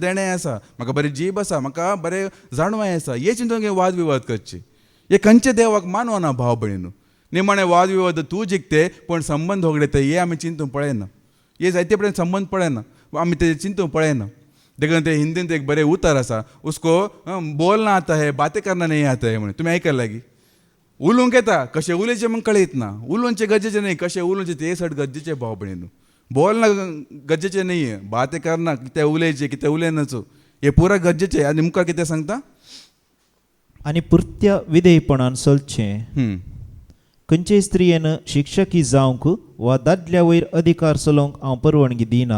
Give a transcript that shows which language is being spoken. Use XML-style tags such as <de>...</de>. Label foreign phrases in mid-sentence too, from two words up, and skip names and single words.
<kok>देणें आसा म्हाका बरी जीब आसा म्हाका बरें जाणवाय आसा हे चिंतून वाद विवाद करचे हे खंयचे देवाक मानवना भाव भयणीनो निमाणे वाद विवाद तूं जिखते पूण संबंद होगडयता हे आमी चिंतून पळयना हे जायते पर्यंत संबंद पळयना आमी ते चिंतून पळयना देखून ते हिंदींत एक बरें उतार आसा</kok> <hi>उसको बोलना आता है बातें करना नहीं आता है</hi> <kok>म्हणून तुमी आयकला लागी उलोवंक येता कशें उलयचें म्हण कळयत ना उलोवचें गरजेचें न्ही कशें उलोवचें ते सट गरजेचें भाव भयणीनो बोलना गरजेचें न्ही</kok> <hi>बातें करना</hi> <kok>कितें उलयचें कितें उलयनाचो हें पुराय गरजेचें आनी मुखार कितें सांगता आनी पुर्त्या विधेयपणान चलचें खंयचेय स्त्रियेन शिक्षकी जावंक वा दादल्या वयर अधिकार चलोवंक हांव परवानगी दिना</kok>